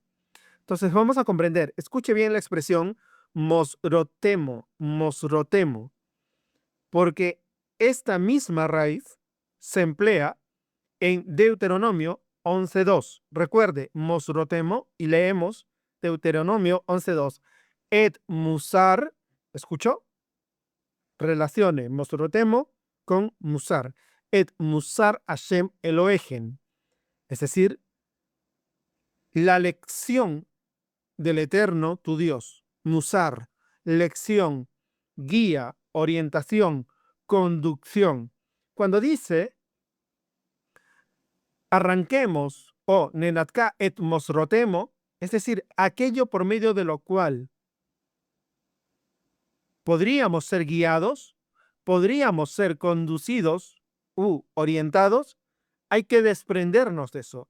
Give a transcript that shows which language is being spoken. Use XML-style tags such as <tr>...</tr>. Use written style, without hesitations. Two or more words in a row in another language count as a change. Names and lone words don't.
<es>Entonces vamos a comprender. Escuche bien la expresión mosrotemo, porque esta misma raíz se emplea en Deuteronomio 11.2. Recuerde, mosrotemo, y leemos Deuteronomio 11.2.</es> <he>את מוסר,</he> <es>¿escuchó? Relacione mosrotemo con musar.</es> <he>את מוסר השם אלוהים.</he> <es>Es decir, la lección del Eterno, tu Dios. Musar, lección, guía, orientación, conducción. Cuando dice arranquemos o</es> <he>ננתקה את מוסרותימו,</he> <es>es decir, aquello por medio de lo cual podríamos ser guiados, podríamos ser conducidos u orientados, hay que desprendernos de eso.</es>